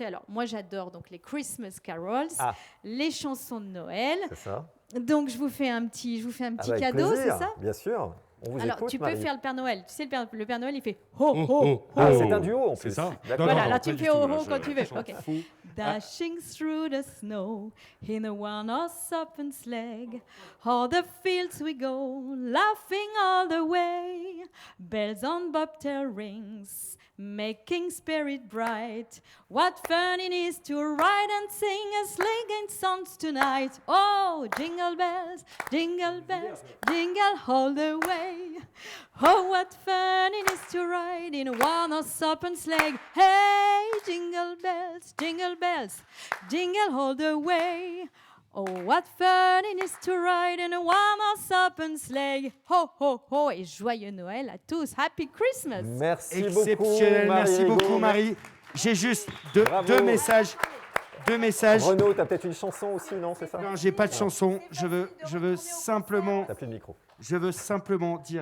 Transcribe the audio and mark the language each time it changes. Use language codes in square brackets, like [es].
[fr] Et alors, moi j'adore donc les Christmas carols, les chansons de Noël. C'est ça. Donc je vous fais un petit cadeau, plaisir, c'est ça ? Bien sûr. Alors, tu peux faire le Père Noël. Tu sais, le Père Noël, il fait ho, ho, ho. C'est un duo, en plus. C'est ça. Voilà, alors tu me fais ho, ho quand tu veux. [en] Okay. Dashing through the snow in a one-horse open sleigh, all the fields we go, laughing all the way. Bells on bobtail rings, making spirit bright. What fun it is to ride and sing a sleighing songs tonight. Oh, jingle bells, jingle all the way. Oh, what fun it is to ride in a one-horse open sleigh. Hey, jingle bells, jingle all the way. Oh, what fun it is to ride in a one-horse open sleigh. [fr] Ho, ho, ho, et joyeux Noël à tous. [en] Happy Christmas. [fr] Merci beaucoup, Marie. J'ai juste deux messages. Renaud, tu as peut-être une chanson aussi, non, c'est ça ? Non, j'ai pas de chanson. Je veux simplement... T'as plus de micro. Je veux simplement dire...